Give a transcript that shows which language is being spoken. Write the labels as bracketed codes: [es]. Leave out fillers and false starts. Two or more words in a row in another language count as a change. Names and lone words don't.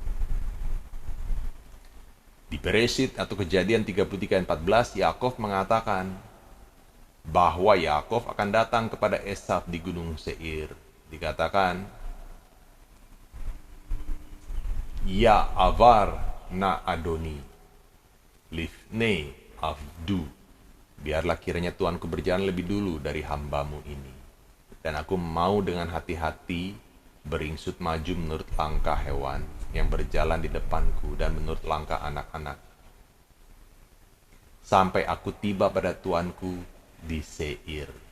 [id] Di Bereshit atau Kejadian 33:14, Yakov mengatakan bahwa Yakov akan datang kepada Esaf di Gunung Seir. Dikatakan, [he] יעבר נא אדוני, לפני עבדו. [id] Biarlah kiranya Tuanku berjalan lebih dulu dari hambamu ini. Dan aku mau dengan hati-hati beringsut maju menurut langkah hewan yang berjalan di depanku dan menurut langkah anak-anak. Sampai aku tiba pada tuanku di Seir.